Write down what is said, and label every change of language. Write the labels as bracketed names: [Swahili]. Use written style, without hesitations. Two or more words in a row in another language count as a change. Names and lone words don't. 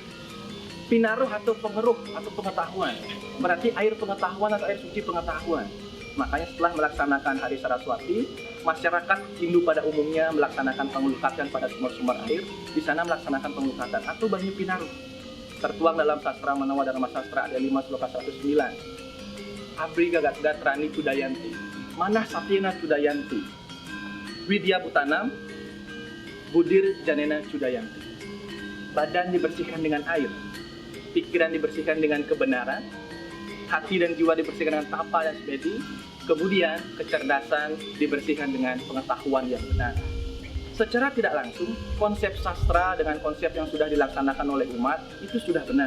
[Indonesian] Pinaruh atau pengeruh atau pengetahuan. Berarti air pengetahuan atau air suci pengetahuan. Makanya setelah melaksanakan Hari Saraswati, masyarakat Hindu pada umumnya melaksanakan pengelukatan pada sumber-sumber air. Di sana melaksanakan pengelukatan atau Banyu Pinaruh. Tertuang dalam Sastra Manawa Dharma Sastra ada 5 sloka 109. [Sanskrit] Abri gagat gatrani Cudayanti, manah satyena Cudayanti, widya butanam, budir janena Cudayanti. [Indonesian] Badan dibersihkan dengan air, pikiran dibersihkan dengan kebenaran, hati dan jiwa dibersihkan dengan tapa dan semedi, kemudian kecerdasan dibersihkan dengan pengetahuan yang benar. Secara tidak langsung, konsep sastra dengan konsep yang sudah dilaksanakan oleh umat itu sudah benar.